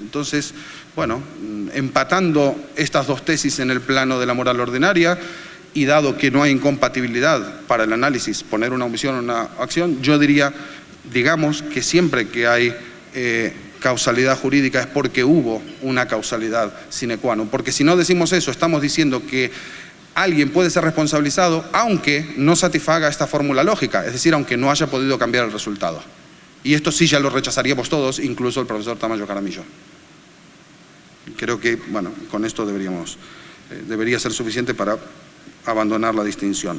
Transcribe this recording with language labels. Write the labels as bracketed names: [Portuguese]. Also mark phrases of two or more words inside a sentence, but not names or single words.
[Spanish] Entonces, bueno, empatando estas dos tesis en el plano de la moral ordinaria, y dado que no hay incompatibilidad para el análisis, poner una omisión o una acción, yo diría, digamos que siempre que hay causalidad jurídica es porque hubo una causalidad [Latin] sine qua non. [Spanish] Porque si no decimos eso, estamos diciendo que alguien puede ser responsabilizado aunque no satisfaga esta fórmula lógica, es decir, aunque no haya podido cambiar el resultado. Y esto sí ya lo rechazaríamos todos, incluso el profesor Tamayo Jaramillo. Creo que, bueno, con esto debería ser suficiente para abandonar la distinción.